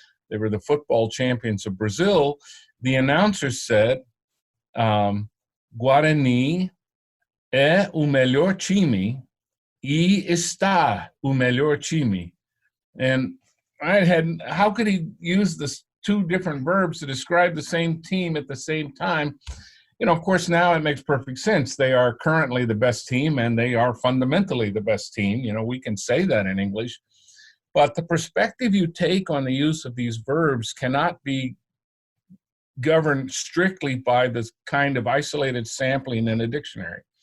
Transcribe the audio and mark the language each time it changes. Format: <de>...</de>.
<en>They were the football champions of Brazil. The announcer said,</en> <pt>Guarani é o melhor time e está o melhor time.</pt> <en>And how could he use this two different verbs to describe the same team at the same time? of course, now it makes perfect sense. They are currently the best team, and they are fundamentally the best team. We can say that in English. But the perspective you take on the use of these verbs cannot be governed strictly by this kind of isolated sampling in a dictionary.</en>